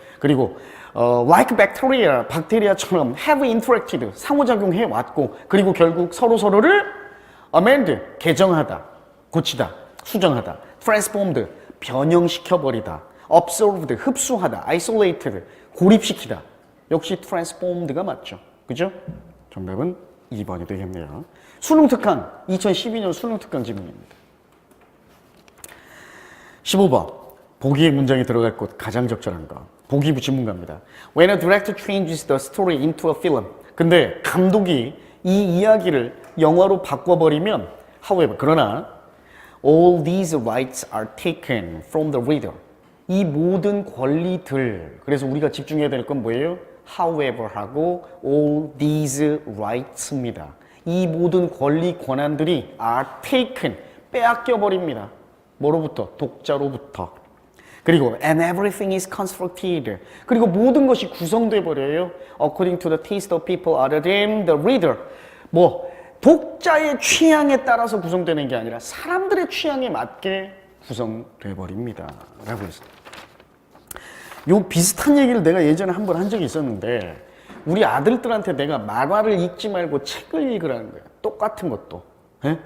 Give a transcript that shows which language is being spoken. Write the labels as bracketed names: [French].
[Korean] 그리고 [English] like bacteria, [Korean] 박테리아처럼 [English] have interacted, [Korean] 상호작용해 왔고, 그리고 결국 서로를 amend, 개정하다, 고치다, 수정하다, transformed, 변형시켜버리다, absorbed, 흡수하다, isolated, 고립시키다. 역시 transformed가 맞죠. 그죠? 정답은 2번이 되겠네요. 수능특강, 2012년 수능특강 지문입니다. 15번, 보기의 문장이 들어갈 곳 가장 적절한 거. 보기 지문갑니다. [English] When a director changes the story into a film. [Korean] 근데 감독이 이 이야기를 영화로 바꿔버리면, [English] however, [Korean] 그러나 [English] all these rights are taken from the reader. [Korean] 이 모든 권리들. 그래서 우리가 집중해야 될 건 뭐예요? [English] However [Korean] 하고 [English] all these rights입니다. [Korean] 이 모든 권리, 권한들이 [English] are taken, [Korean] 빼앗겨 버립니다. 뭐로부터? 독자로부터. 그리고 [English] and everything is constructed. [Korean] 그리고 모든 것이 구성돼 버려요. [English] According to the taste of people other than the reader. [Korean] 뭐 독자의 취향에 따라서 구성되는 게 아니라 사람들의 취향에 맞게 구성돼 버립니다. 라고 했어요. 요 비슷한 얘기를 내가 예전에 한 번 한 적이 있었는데, 우리 아들들한테 내가 만화를 읽지 말고 책을 읽으라는 거야. 똑같은 것도. 예?